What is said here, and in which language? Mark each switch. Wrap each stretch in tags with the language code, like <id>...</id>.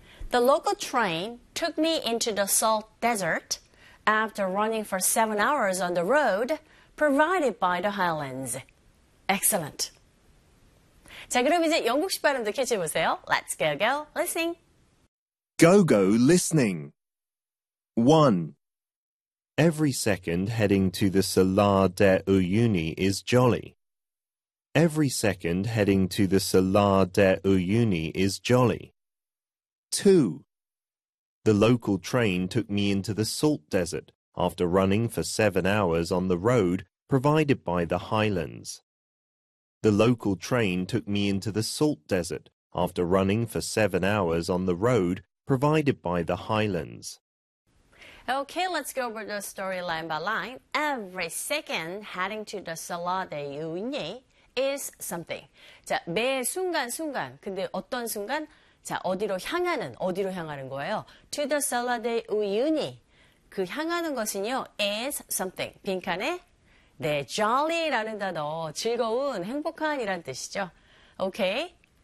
<en>The local train took me into the salt desert after running for 7 hours on the road provided by the highlands. Excellent.</en> <ko>자, 그럼 이제 영국식 발음도 캐치해보세요.</ko> <en>Let's go, go, listening. Go, go, listening. 1. Every second heading to the Salar de Uyuni is jolly. Every second heading to the Salar de Uyuni is jolly. 2. The local train took me into the salt desert after running for 7 hours on the road provided by the highlands. The local train took me into the salt desert after running for 7 hours on the road provided by the highlands. Okay, let's go over the story line by line. Every second heading to the Salar de Uyuni is something.</en> <ko>자, 매 순간, 순간. 근데 어떤 순간? 자, 어디로 향하는, 어디로 향하는 거예요?</ko> <en>To the Salar de Uyuni.</en> <ko>그 향하는 것은요,</ko> <en>is something.</en> <ko>빈칸에, 네, jolly라는 단어, 즐거운, 행복한이란 뜻이죠. Okay.</ko>